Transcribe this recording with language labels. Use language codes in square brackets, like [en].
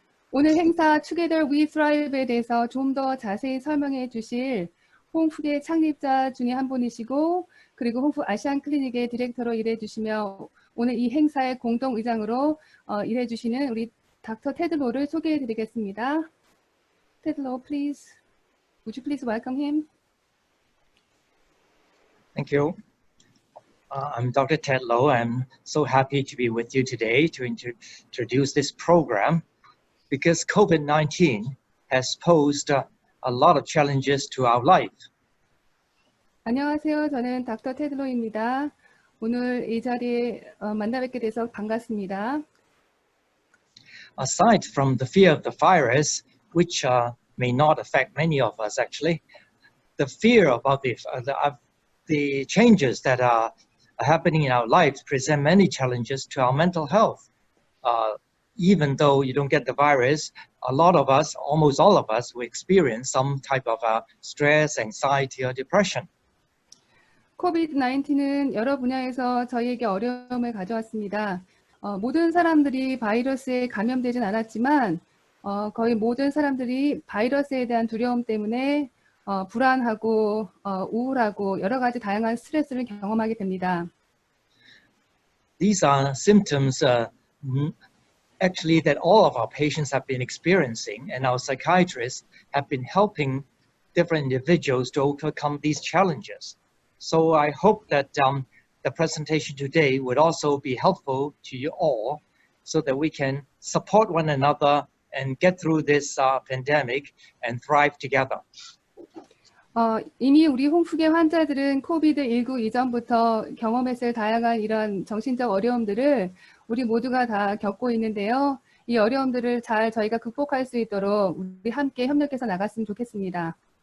[ko] 오늘 행사 Together We Thrive에 대해서 좀 더 자세히 설명해 주실 홍푸의 창립자 중에 한 분이시고 그리고 홍푸 아시안 클리닉의 디렉터로 일해 주시며 오늘 이 행사의 공동의장으로 일해 주시는 우리 닥터 테드 로를 소개해 드리겠습니다. [en] 테드 로, please. Would you please welcome him? Thank you. I'm Dr. Ted Low. I'm so happy to be with you today to introduce this program because COVID-19 has posed a lot of challenges to our life. [ko] 안녕하세요. 저는 닥터 테드 로입니다. 오늘 이 자리에 만나 뵙게 돼서 반갑습니다. [en] Aside from the fear of the virus, which may not affect many of us actually, the fear about the changes that are happening in our lives present many challenges to our mental health. Even though you don't get the virus, a lot of us, almost all of us, will experience some type of stress, anxiety, or depression. [ko] COVID-19는 여러 분야에서 저희에게 어려움을 가져왔습니다. 모든 사람들이 바이러스에 감염되진 않았지만 거의 모든 사람들이 바이러스에 대한 두려움 때문에 불안하고 우울하고 여러 가지 다양한 스트레스를 경험하게 됩니다. [en] These are symptoms actually that all of our patients have been experiencing, and our psychiatrists have been helping different individuals to overcome these challenges. So I hope that the presentation today would also be helpful to you all so that we can support one another and get through this pandemic and thrive together. [ko] 이미 우리 홍푸의 환자들은 코비드19 이전부터 경험했을 다양한 이런 정신적 어려움들을 우리 모두가 다 겪고 있는데요. 이 어려움들을 잘 저희가 극복할 수 있도록 우리 함께 협력해서 나갔으면 좋겠습니다.